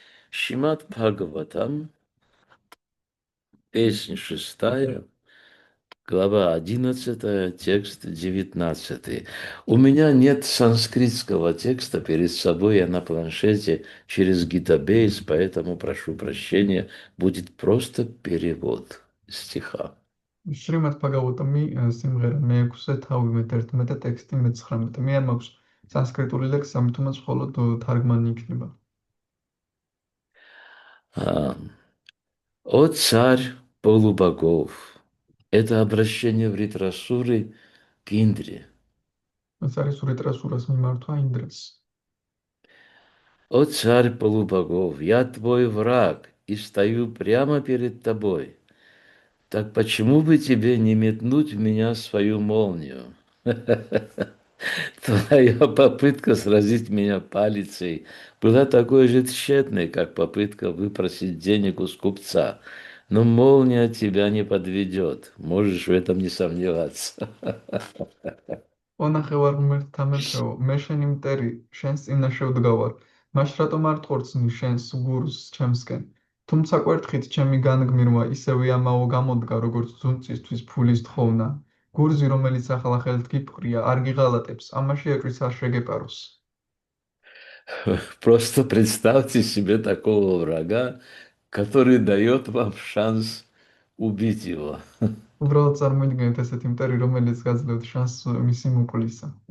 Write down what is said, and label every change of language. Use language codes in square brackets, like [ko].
[ru] Шримад Бхагаватам, песня 6, глава 11, текст 19. У меня нет санскритского текста перед собой, я на планшете через Гитабейс, поэтому прошу прощения, будет просто перевод стиха. [ka] შრიმად ბაგავატამი სიმღერა მე-6-ე თავი მე-11-ე ტექსტი მე-19. მე არ მაქვს სანსკრიტული ლექსი, ამიტომაც მხოლოდ თარგმანი იქნება. [ru] О царь полубогов! Это обращение в Вритрасуры к Индре. [ka] ეს არის ურიტრასურას მიმართვა ინდრას. [ru] О царь полубогов, я твой враг и стою прямо перед тобой. Так почему бы тебе не метнуть в меня свою молнию? Твоя попытка сразить меня палицей была такой же тщетной, как попытка выпросить денег у скупца. Но молния тебя не подведет, можешь в этом не сомневаться. [ka] ონახევარ ღმერთთა მეფეო, მე შენი მტერი, შენს წინაშე ვდგავარ. მაშ რატომ არ ტყორცნი შენს გურს ჩემსკენ? თუმცა კვერთხით ჩემი განგმირვა ისევე ამაო გამოდგა, როგორც ძუნწისთვის ფულის თხოვნა. გურზი, რომელიც ახლა ხელთ გიფყრია, არ გიღალატებს, ამაში ეჭვიც არ შეგეპაროს. [ru] Просто представьте себе такого врага, который дает вам шанс убить его. [ka] უბრალოდ წარმოიდგინეთ ესეთი მტერი, რომელიც გაძლევთ შანსს მისი მოკვლისა.